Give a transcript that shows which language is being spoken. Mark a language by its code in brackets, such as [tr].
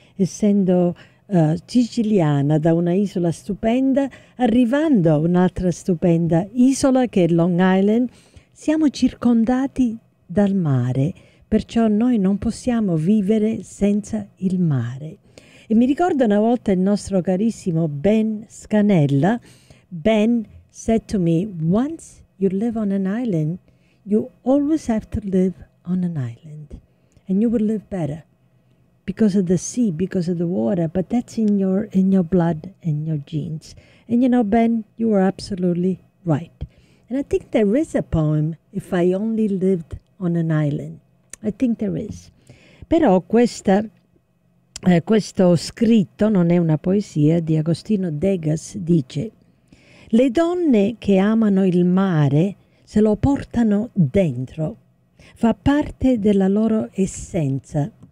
[it] Essendo siciliana da una isola stupenda, arrivando a un'altra stupenda isola che è Long Island, siamo circondati dal mare. Perciò noi non possiamo vivere senza il mare. E mi ricordo una volta il nostro carissimo Ben Scanella. [en] Ben said to me, "Once you live on an island, you always have to live on an island. And you will live better because of the sea, because of the water, but that's in your blood and your genes." And you know, Ben, you are absolutely right. And I think there is a poem, "If I Only Lived on an Island." I think there is. [it] Però questo scritto non è una poesia di Agostino Degas, dice: le donne che amano il mare se lo portano dentro, fa parte della loro essenza.